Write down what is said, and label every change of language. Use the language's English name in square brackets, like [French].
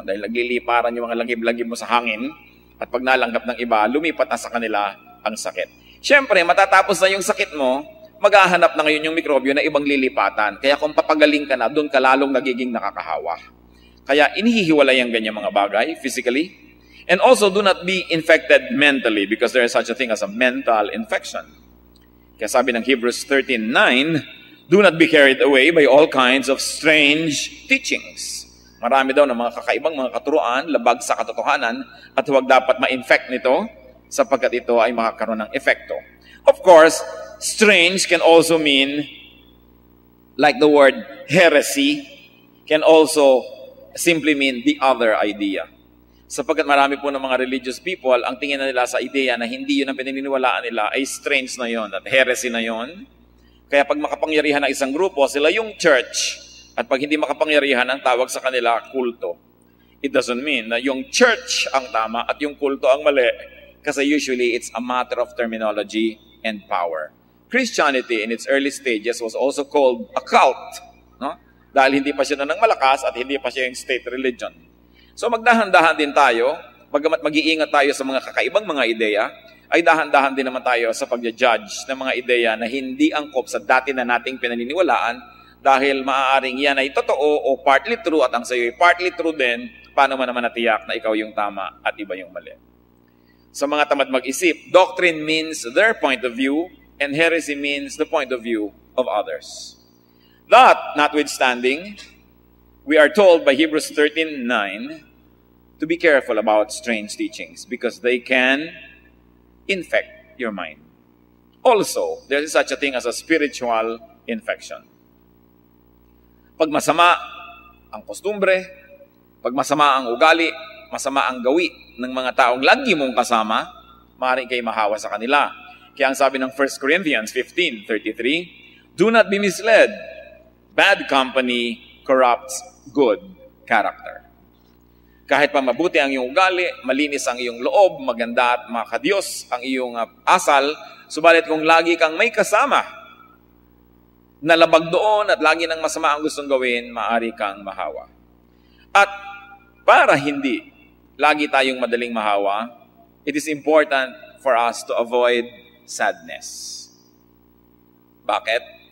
[Filipino] Dahil nagliliparan yung mga langib-langib mo sa hangin at pag nalanggap ng iba, lumipat na sa kanila ang sakit. Siyempre, matatapos na yung sakit mo, maghahanap na ngayon yung mikrobyo na ibang lilipatan. Kaya kung papagaling ka na, doon ka lalong nagiging nakakahawa. Kaya inihihiwalay ang ganyan mga bagay, [English] physically. And also, do not be infected mentally because there is such a thing as a mental infection. [Filipino] Kaya sabi ng [English] Hebrews 13:9, "Do not be carried away by all kinds of strange teachings." [Filipino] Marami daw ng mga kakaibang mga katuruan, labag sa katotohanan, at huwag dapat ma-infect nito sapagkat ito ay makakaroon ng epekto. [English] Of course, strange can also mean, like the word heresy, can also simply mean the other idea. [Filipino] Sapagkat marami po ng mga [English] religious people, [Filipino] ang tingin na nila sa ideya na hindi yun ang pinaniniwalaan nila ay strange na yon at heresy na yon. Kaya pag makapangyarihan ng isang grupo, sila yung church. At pag hindi makapangyarihan, ang tawag sa kanila, kulto. [English] It doesn't mean [Filipino] na yung church ang tama at yung kulto ang mali. Kasi [English] usually, it's a matter of terminology and power. Christianity in its early stages was also called a cult. No? [Filipino] Dahil hindi pa siya na ng malakas at hindi pa siya yung state religion. [English] So [Filipino] magdahan-dahan din tayo, bagamat mag-iingat tayo sa mga kakaibang mga ideya, ay dahan-dahan din naman tayo sa pag-judge ng mga ideya na hindi angkop sa dati na nating pinaniniwalaan dahil maaaring yan ay totoo o partly true at ang sayo ay partly true din, paano man naman natiyak na ikaw yung tama at iba yung mali. Sa mga tamad mag-isip, [English] doctrine means their point of view and heresy means the point of view of others. That, notwithstanding, we are told by Hebrews 13:9 to be careful about strange teachings because they can infect your mind. also, there is such a thing as a spiritual infection. [Filipino] Pag masama ang kostumbre, pag masama ang ugali, masama ang gawi ng mga taong lagi mong kasama, maaaring kayo mahawa sa kanila. Kaya ang sabi ng [English] 1 Corinthians 15:33, do not be misled. Bad company corrupts good character. [Filipino] Kahit pa mabuti ang iyong ugali, malinis ang iyong loob, maganda at makadiyos ang iyong asal, subalit kung lagi kang may kasama na labag doon at lagi ng masama ang gustong gawin, maaari kang mahawa. At para hindi lagi tayong madaling mahawa, [English] it is important for us to avoid sadness. [Filipino] Bakit?